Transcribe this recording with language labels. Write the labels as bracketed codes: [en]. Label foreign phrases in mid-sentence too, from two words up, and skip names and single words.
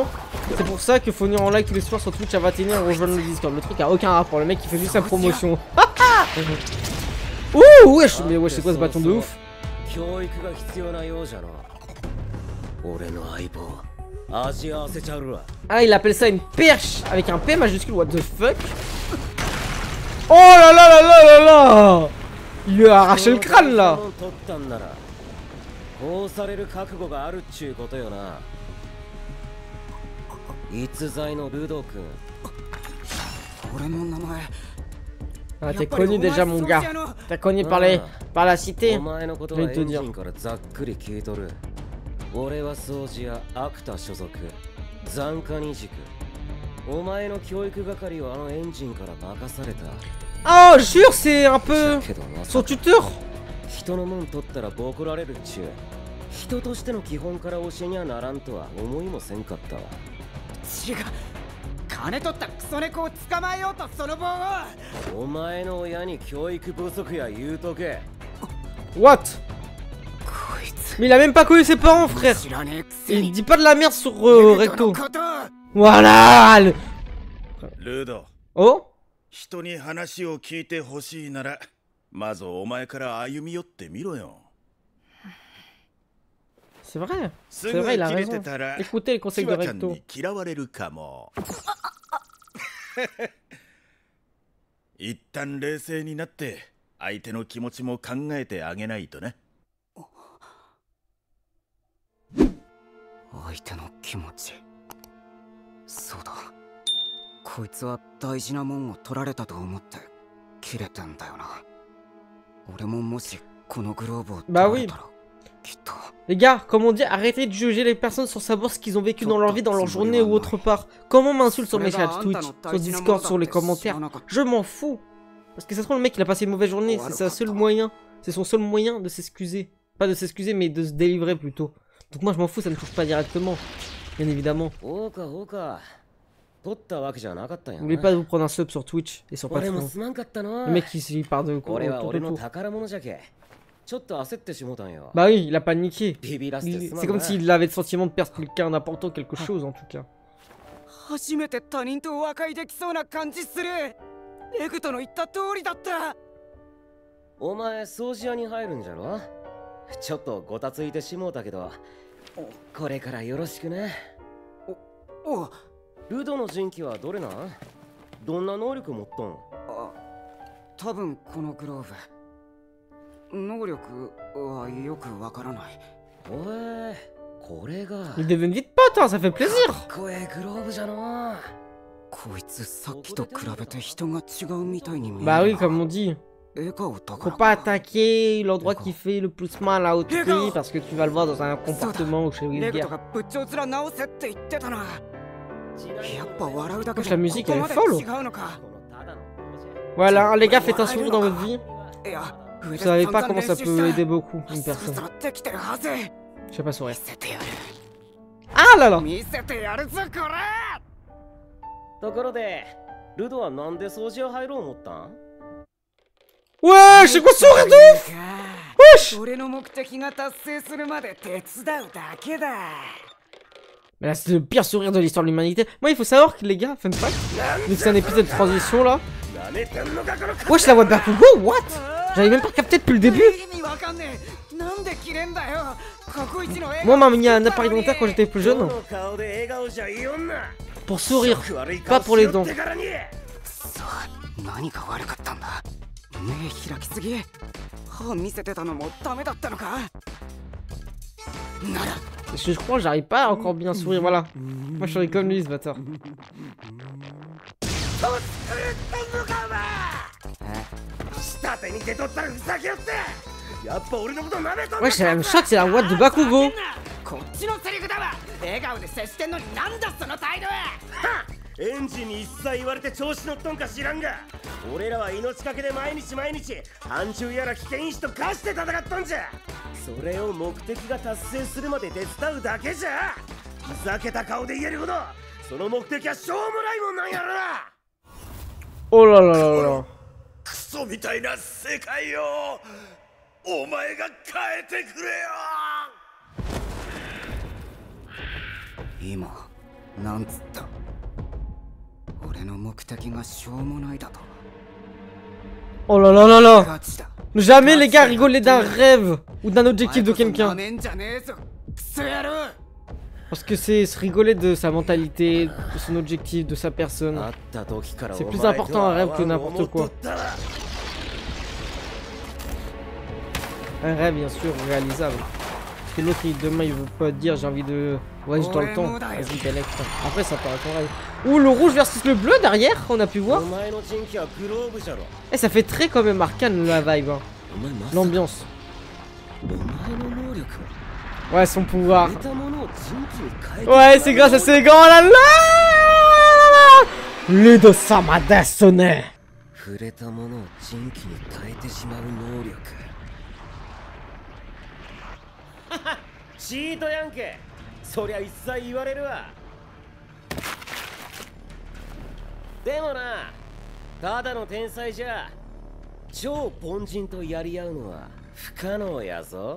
[fr] C'est pour ça qu'il faut venir en live tous les soirs sur Twitch à 21h et rejoindre le Discord. Le truc a aucun rapport, le mec il fait juste sa promotion. Ouh wesh, mais wesh c'est quoi ce bâton de ouf? Ah il appelle ça une perche avec un P majuscule, [en] what the fuck. [fr] Oh là là là là là là. Il lui a arraché le crâne là. Ah t'es connu déjà mon gars. T'es connu par la cité. Je vais te dire. Oh jure c'est un peu son tuteur. [ja] 人としての基本から教えにはならんとは思いもせんかったわ。違う、金取ったクソ猫を捕まえようとその棒を。お前の親に教育不足や言うとけ。 [en] What? [ja] こいつ [fr] Mais il a même pas connu ses parents, frère. [ja] 知らねえくせ [fr] Il [ja] に [fr] dit pas de la merde sur [ja] レグ [fr] Recto. [ja] トのことを。 [fr] Voilà. [ja] ルード、 Oh? 人に話を聞いてほしいならまずお前から歩み寄ってみろよ。 [fr] C'est vrai. [ja] す [fr] C'est [ja] ぐ [fr] vrai, il a [ja] 切れ [fr] raison. [ja] てたら [fr] Écoutez les [ja] キ [fr] conseils de [ja] ワちゃん [fr] Recto. [ja] に嫌われるかも。一旦冷静になって相手の気持ちも考えてあげないとね。相手の気持ち。そうだ、こいつは大事なもんを取られたと思って切れてんだよな。俺ももしこのグローブを取られたら、きっと。 [fr] Les gars, comme on dit, arrêtez de juger les personnes sans savoir ce qu'ils ont vécu dans leur vie, dans leur journée ou autre part. Comment on m'insulte sur mes chats Twitch, sur Discord, sur les commentaires. Je m'en fous. Parce que ça se trouve, le mec il a passé une mauvaise journée, c'est sa seule moyen. C'est son seul moyen de s'excuser. Pas de s'excuser, mais de se délivrer plutôt. Donc moi je m'en fous, ça ne touche pas directement. Bien évidemment. N'oubliez pas de vous prendre un sub sur Twitch et sur Patreon. Le mec il part de tout autour. Bah oui, il a paniqué. C'est comme s'il avait le sentiment de perdre quelqu'un d'important, quelque chose en tout cas. [ja] 初めて他人と和解できそうな感じする。レグトの言った通りだった。お前掃除屋に入るんじゃろ。ちょっとごたついてしもうたけど、これからよろしくね。お、ルドの人気はどれなん？どんな能力持っとん？あ、多分このグローブ。能力はよくわからない。おえ、これが。 [fr] Il devient vite pote, hein, ça fait plaisir. [ja] かっこええグローブじゃの。こいつさっきと比べて人が違うみたいに見える。 [fr] Bah oui, comme on dit. [ja] 笑顔だか [fr] Faut [ja] ら [fr] pas attaquer l'endroit qui fait le plus mal à autrui parce que tu vas le voir dans un comportement ou chez [ja] レグト [fr] Wilgar. [ja] が仏頂面直せって言ってたな。やっぱ笑うだけ [fr] Wesh, la [ja] で [fr] musique [ja] こ [fr] elle [ja] こ [fr] est [ja] ま [fr] folle. [ja] で違うのか。 [fr] Voilà, les gars, faites un sourire dans votre vie. [ja] いや、 [fr] Vous savez pas comment ça peut aider beaucoup une [ja] そろ [fr] personne. [ja] そろできてるはず。 [fr] Je sais pas sourire. [ja] 見せてやる。 [fr] Ah là là. [ja] 見せてやるぞこれ。ところで、ルドはなんで掃除屋入ろう思ったん？ [fr] Ouais, c'est quoi ce sourire de ouf? Wesh. [ja] 俺の目的が達成するまで手伝うだけだ。 [fr] Mais là, c'est le pire sourire de l'histoire de l'humanité. Moi, il faut savoir que les gars, [en] fun fact, [fr] vu que c'est un épisode de transition là. Wesh, la voix de Bakugo, what? J'avais même pas capté depuis le début. [ja] 意味わかんねえ。なんで切れんだよ。過去一の映 [fr] Moi, [ja] 画 [fr] on m'a mis un appareil dentaire quand j'étais plus jeune. Pour sourire, pas pour les dents. [ja] さあ、何が悪かったんだ。目開きすぎ。歯見せてたのもダメだったのか。なら。 [fr] Parce que je crois que j'arrive pas à encore bien sourire, voilà. Moi, je serais comme lui, ce bâtard. Wesh, elle me choque, c'est la voix de Bakugo. [ja] こっちのセリフだわ。笑顔で接してんのになんだその態度は。エンジンに一切言われて調子乗っとんか知らんが、俺らは命かけで毎日暗中やら危険因子と化して戦っとんじゃ。それを目的が達成するまで手伝うだけじゃ。ふざけた顔で言えるほどその目的はしょうもないもんなんやろな。 [fr] Oh là là là là. [ja] クソみたいな世界をお前が変えてくれよ。今なんつった。俺の目的がしょうもないだと。 [fr] Oh là là là là. [ja] ガチだ。 [fr] Jamais les gars rigoler d'un rêve ou d'un objectif de [ja] な [fr] quelqu'un. [ja] めんじゃねえぞ。クソ野郎。 [fr] Parce que c'est se rigoler de sa mentalité, de son objectif, de sa personne. C'est plus important un rêve que n'importe quoi. Un rêve bien sûr réalisable. Parce que l'autre demain il veut pas dire j'ai envie de voyager dans le temps. Vas-y Belek. Après ça paraît ton rêve. Ouh le rouge versus le bleu derrière, on a pu voir. Et ça fait très quand même arcane la vibe. Hein. L'ambiance. Ouais son pouvoir. Ouais c'est grâce à ces gants là là. Les deux sama desone. [ja] 触れたものを人気に変えてしまう能力。チートやんけ。そりゃ一切言われるわ。でもな、ただの天才じゃ超凡人とやり合うのは不可能やぞ。